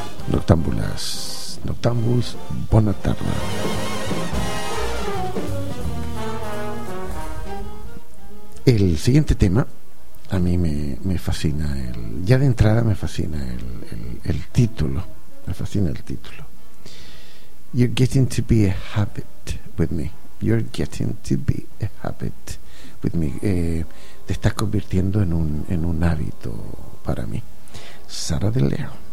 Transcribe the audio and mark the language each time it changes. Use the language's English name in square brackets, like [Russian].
[Spanish] Noctámbulas, noctámbulos, buena tarde. El siguiente tema. A mí me fascina el, ya de entrada me fascina el título, me fascina el título. [English] You're getting to be a habit with me. You're getting to be a habit with me. [Spanish] Te estás convirtiendo en un hábito para mí. Sara De Leo.